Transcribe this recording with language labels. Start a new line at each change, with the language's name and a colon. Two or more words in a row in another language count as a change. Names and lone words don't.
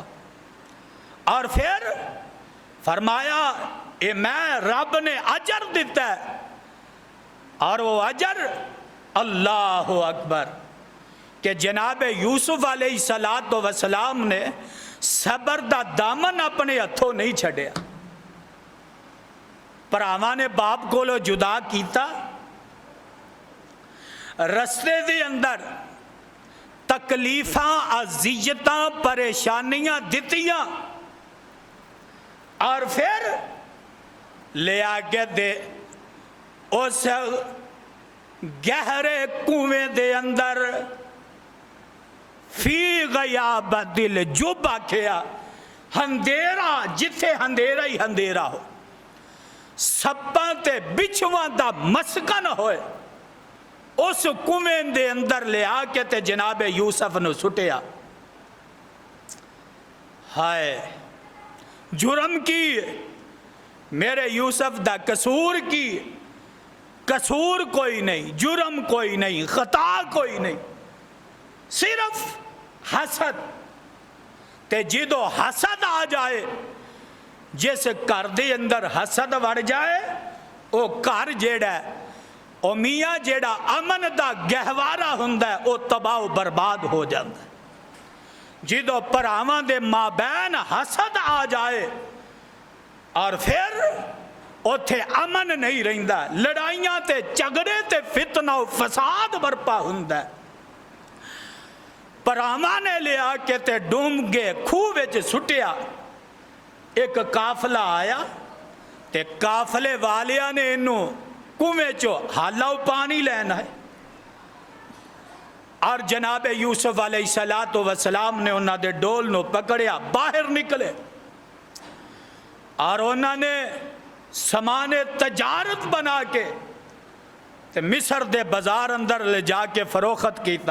Punjabi: اور پھر فرمایا اے میں رب نے اجر دیتا ہے، اور وہ اجر
Arabic: اللہ اکبر
Punjabi: کہ جناب یوسف
Arabic: علیہ السلام
Punjabi: نے صبر دا دامن اپنے ہتھوں نہیں چھڑیا، پراواں نے باپ کو لو جدا کیتا، رستے دے اندر تکلیفاں اذیتاں پریشانیاں دتیاں، اور پھر لے آگے دے اس گہرے کنویں دے اندر
Arabic: فی غیابت الجب
Punjabi: آکھیا، اندھیرا جتھے اندھیرا ہی اندھیرا ہو، سپاں تے بچھواں دا مسکن ہوئے، اس کنویں دے اندر لے آ کے تے جناب یوسف نو سٹیا۔ ہائے جرم کی میرے یوسف دا قصور کی، قصور کوئی نہیں، جرم کوئی نہیں، خطا کوئی نہیں، صرف حسد۔ تے جدو حسد آ جائے، جیسے کر دے اندر حسد وڑ جائے، او کر جیڑا ہے او میاں جیڑا امن دا گہوارہ ہوندا ہے او تباہ و برباد ہو جاتا ہے۔ جدو پراواں دے مابین حسد آ جائے اور پھر اوتھے امن نہیں رہندا، لڑائیاں تے جھگڑے تے فتنہ و فساد برپا ہوندا ہے۔ ਭਰਾਵਾਂ ਨੇ ਲਿਆ ਕੇ ਤੇ ਡੂੰਘੇ ਖੂਹ ਵਿੱਚ ਸੁੱਟਿਆ। ਇੱਕ ਕਾਫਲਾ ਆਇਆ ਤੇ ਕਾਫਲੇ ਵਾਲਿਆਂ ਨੇ ਇਹਨੂੰ ਕੁਵੇਂ ਚੋਂ ਹਾਲਾ ਪਾਣੀ ਲੈਣਾ ਹੈ। اور جناب یوسف
Arabic: علیہ السلام
Punjabi: نے انہوں نے ڈول نو پکڑیا، باہر نکلے اور انہوں نے سامان تجارت بنا کے تے مصر دے بازار اندر لے جا کے فروخت کیتا۔